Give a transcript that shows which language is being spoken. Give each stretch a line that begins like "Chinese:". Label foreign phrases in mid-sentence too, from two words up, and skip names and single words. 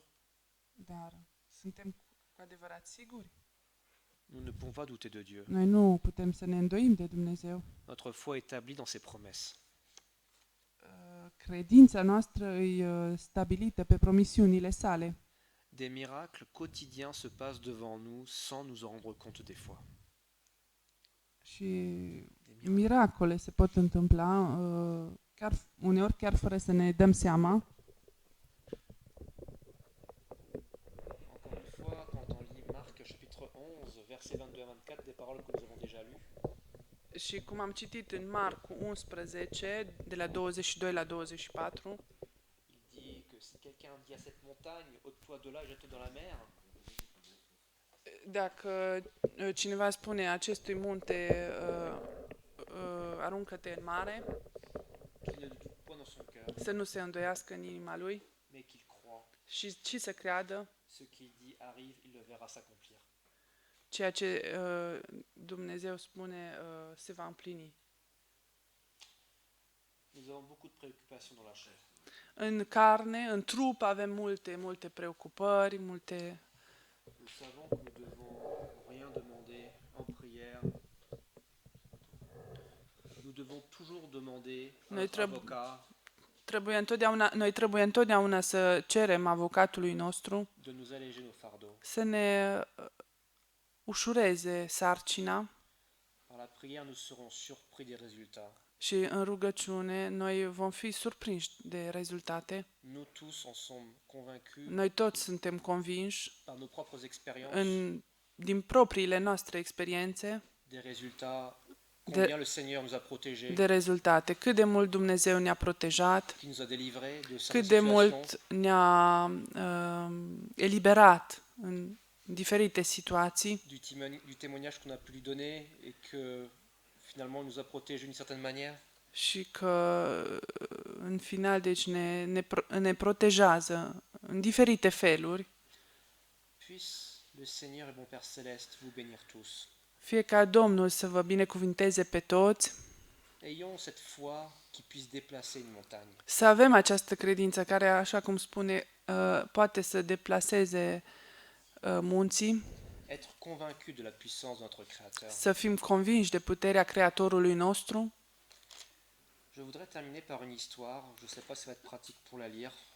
Romanian: dar suntem cu adevărat siguri.
French: Nous ne pouvons pas douter de Dieu.
Romanian: Noi nu putem să ne îndoim de Dumnezeu.
French: Notre foi est établie dans ses promesses.
Romanian: Credința noastră e stabilită pe promisiunile sale.
French: Des miracles quotidiens se passent devant nous sans nous en rendre compte des fois.
Romanian: Și miracole se pot întâmpla uneori chiar fără să ne dăm seama.
French: Encore une fois, quand on lit Marc chapitre 11, versets 22 à 24, des paroles que nous avons déjà lues,
Romanian: Și cum am citit în Marcu 11, de la 22 la 24,
French: il dit que si quelqu'un dit à cette montagne, ôte-toi de là et jette-toi dans la mer,
Romanian: dacă cineva spune acestui munte aruncă-te în mare,
French: qu'il ne doute point dans son cœur,
Romanian: să nu se îndoiască în inima lui
French: mais qu'il croit,
Romanian: și să creadă
French: ce qu'il dit arrive, il le verra s'accomplir.
Romanian: ceea ce Dumnezeu spune se va împlini.
French: Nous avons beaucoup de préoccupations dans la chair.
Romanian: În carne, în trup avem multe preocupări, multe.
French: Nous savons que nous devons rien demander en prière. Nous devons toujours demander à notre avocat
Romanian: Noi trebuie întotdeauna să cerem avocatului nostru
French: de nous alléger nos fardeaux.
Romanian: să ne ușureze sarcina
French: Par la prière, nous serons surpris des résultats.
Romanian: și în rugăciune noi vom fi surprinși de rezultate.
French: Nous tous en sommes convaincus
Romanian: Noi toți suntem convinși
French: par nos propres expériences
Romanian: din propriile noastre experiențe
French: des résultats, combien le Seigneur nous a protégés,
Romanian: de rezultate, cât de mult Dumnezeu ne-a protejat,
French: qui nous a délivrés de certaines
Romanian: cât de
French: situations,
Romanian: mult ne-a eliberat în diferite situații
French: du témoignage qu'on a pu lui donner et que finalement il nous a protégés d'une certaine manière.
Romanian: și că în final deci ne protejează în diferite feluri.
French: Puisse le Seigneur et bon Père Céleste vous bénir tous.
Romanian: Fie ca Domnul să vă binecuvinteze pe toți,
French: Ayons cette foi qui puisse déplacer une montagne.
Romanian: să avem această credință care, așa cum spune, poate să deplaseze munții,
French: Être convaincu de la puissance de notre Créateur.
Romanian: să fim convinși de puterea Creatorului nostru.
French: Je voudrais terminer par une histoire, je ne sais pas si ça va être pratique pour la lire.